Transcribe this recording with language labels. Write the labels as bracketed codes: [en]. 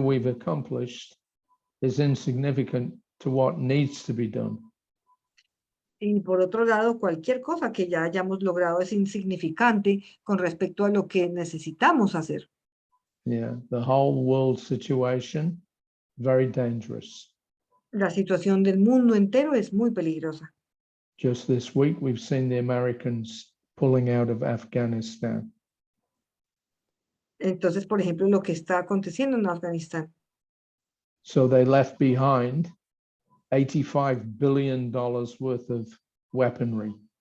[en] accomplished is insignificant to what needs to be done. [es] Y por otro lado, cualquier cosa que ya hayamos logrado es insignificante con respecto a lo que necesitamos hacer. [en] Yeah, the whole world situation, very dangerous. [es] La situación del mundo entero es muy peligrosa. [en] Just this week, we've seen the Americans pulling out of Afghanistan. [es] Entonces, por ejemplo, lo que está aconteciendo en Afganistán. [en] So they left behind $85 billion worth of weaponry.